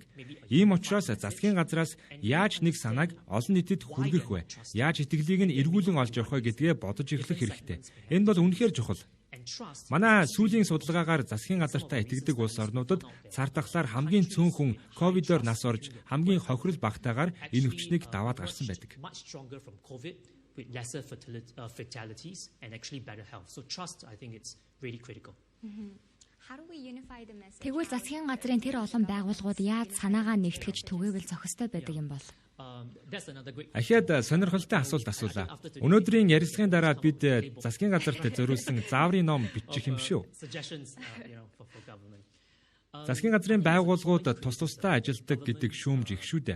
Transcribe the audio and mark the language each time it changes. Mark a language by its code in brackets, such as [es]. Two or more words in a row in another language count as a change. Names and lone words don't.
[mn] Ийм учраас засгийн газраас яаж нэг санааг олон нийтэд хүргэх вэ? Яаж итгэлийг нь эргүүлэн олж явах вэ гэдгээ бодож эхлэх хэрэгтэй. Энэ бол үнэхээр чухал. Манай сүүлийн судалгаагаар засгийн газартаа итгэдэг улс орнуудад цар тахлаар хамгийн цөөн хүн ковидоор нас орж хамгийн хохирол багтаагаар энэ өвчнийг даваад гарсан байдаг. [en] With lesser fatalities and actually better health. So trust, I think it's really critical. [mn] Тэгвэл засгийн газрын тэр олон байгууллагууд яаж санаагаа нэгтгэж түгээвэл зохистой байдаг юм бол? Ахиад сонирхолтой асуулт асуулаа. Өнөөдрийн ярилцлагын дараа бид засгийн газарт зориулсан зааврын ном бичих юм шүү. Засгийн газрын байгууллагууд тус тусдаа ажилдаг гэдэг шүүмж их шүү дээ.